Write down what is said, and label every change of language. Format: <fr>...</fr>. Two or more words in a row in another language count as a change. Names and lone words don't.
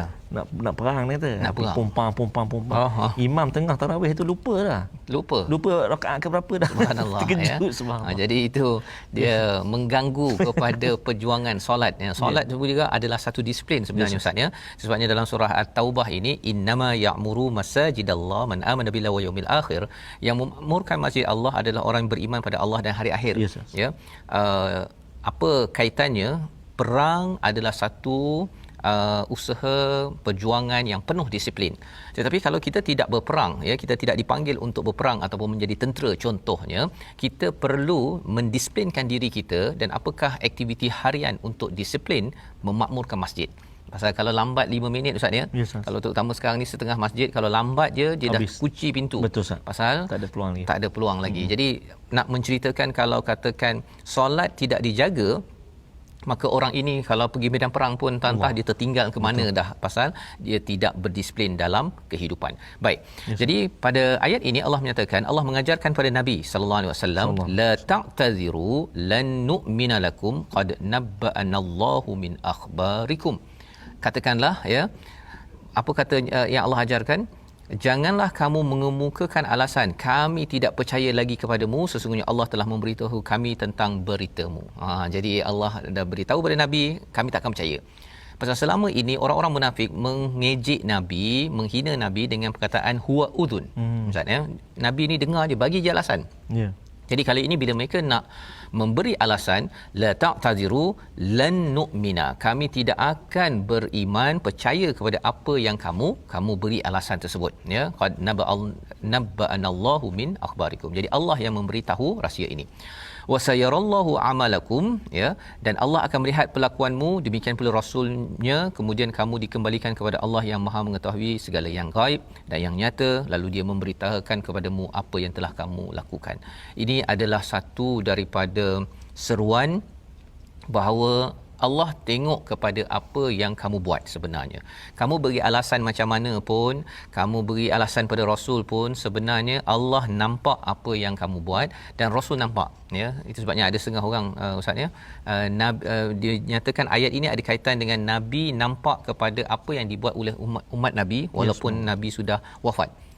<ms>Nak perang ni kata. Nak perang. Pompang. Imam tengah tarawih tu lupa rakaat ke berapa dah. Subhanallah. Terkejut subhanallah. Jadi itu dia mengganggu kepada perjuangan solat ya. Solat juga adalah satu disiplin sebenarnya Ustaz ya. Sebabnya dalam surah At-Taubah ini,</ms> <ar>إنما يعمر مساجد الله من آمن بالله واليوم الآخر,</ar> <ms>yang memamurkan masjid Allah adalah orang yang beriman pada Allah dan hari akhir. Ya. Apa kaitannya? Perang adalah satu usaha perjuangan yang penuh disiplin. Tetapi kalau kita tidak berperang ya, kita tidak dipanggil untuk berperang ataupun menjadi tentera contohnya, kita perlu mendisiplinkan diri kita. Dan apakah aktiviti harian untuk disiplin memakmurkan masjid? Pasal kalau lambat 5 minit Ustaz ya, kalau terutama sekarang ni setengah masjid kalau lambat je dia dah kunci pintu. Betul Ustaz. Pasal tak ada peluang lagi. Jadi nak menceritakan kalau katakan solat tidak dijaga, maka orang ini kalau pergi medan perang pun entah dia tertinggal ke mana dah, pasal dia tidak berdisiplin dalam kehidupan. Baik. Jadi pada ayat ini Allah menyatakan, Allah mengajarkan pada Nabi</ms> <ar>صلى الله عليه وسلم, لا تعتذروا لن نؤمن لكم قد نبأنا الله من أخباركم.</ar> <ms>Katakanlah ya, apa kata yang Allah ajarkan? Janganlah kamu mengemukakan alasan kami tidak percaya lagi kepadamu, sesungguhnya Allah telah memberitahu kami tentang beritamu. Jadi Allah dah beritahu kepada Nabi, kami tak akan percaya. Pasal selama ini orang-orang munafik mengejek Nabi, menghina Nabi dengan perkataan</ms> <ar>هو أذن.</ar> <ms>Maksudnya Nabi ni dengar je, bagi je alasan. Jadi kali ini bila mereka nak memberi alasan,</ms> <ar>لا تعتذروا لن نؤمن,</ar> <ms>kami tidak akan beriman, percaya kepada apa yang kamu beri alasan tersebut ya.</ms> <ar>قد نبأنا الله من أخباركم.</ar> <ms>Jadi Allah yang memberitahu rahsia ini.</ms> <ar>وسيرى الله عملكم ya,</ar> <ms>dan Allah akan melihat perlakuanmu, demikian pula rasulnya. Kemudian kamu dikembalikan kepada Allah yang Maha mengetahui segala yang gaib dan yang nyata, lalu dia memberitahukan kepadamu apa yang telah kamu lakukan. Ini adalah satu daripada seruan bahawa Allah tengok kepada apa yang kamu buat sebenarnya. Kamu beri alasan macam mana pun, kamu beri alasan pada Rasul pun, sebenarnya Allah nampak apa yang kamu buat dan Rasul nampak ya. Itu sebabnya ada setengah orang Ustaz ya, dia nyatakan ayat ini ada kaitan dengan Nabi nampak kepada apa yang dibuat oleh umat Nabi walaupun Nabi sudah wafat.</ms>